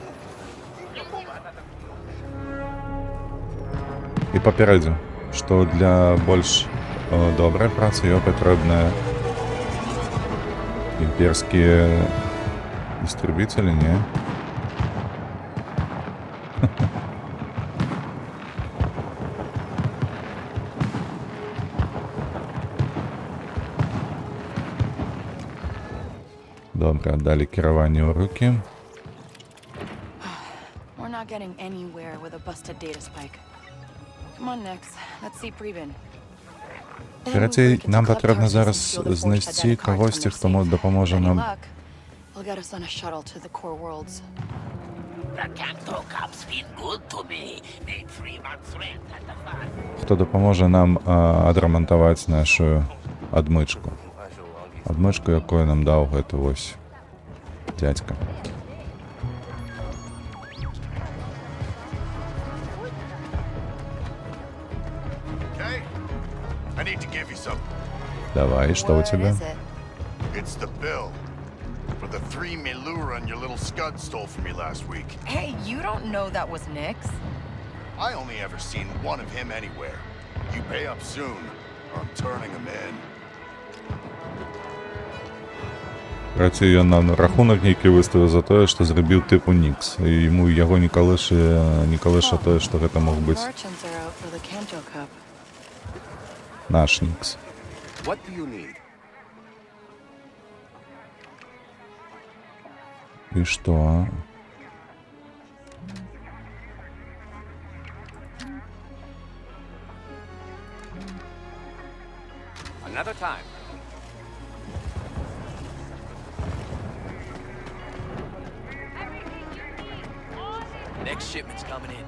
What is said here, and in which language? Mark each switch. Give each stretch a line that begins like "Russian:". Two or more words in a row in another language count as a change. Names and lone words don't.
Belarusian: І папярэдзіў, што для больш добрай працы ёй патрэбныя імперскія дыстрыб'ютары, не? Добре, далі кіраванне ў рукі.
English: We're not getting anywhere with a busted data spike. Come on, Nix. Let's see Preben.
Belarusian: Карацей, нам патрэбна зараз знайсці кагосьці, хто дапаможа нам.
English: We'll get us on a shuttle to the core worlds.
Belarusian: Хто дапаможа нам адрамантаваць нашу адмычку. Адмычку, якую нам даў гэты вось дзядзька.
English: Okay? I need to give you something.
Belarusian: Давай, што у цябе?
English: It's the bill for the 3 Milura your little scud stole from me last week. Hey, you don't know that was Nix? I only ever seen one of him anywhere. You pay up soon, or I'm turning him in.
Belarusian: Карацей, ён нам рахунак нейкі выставіў за тое, што зрабіў тыпу Нікс. І яму яго не калыша тое, што гэта мог быць
English: Merchants are out for the Kanto Cup.
Belarusian: наш Нікс.
English: What do you need?
Belarusian: І што?
English: Another time. Next shipment's coming in.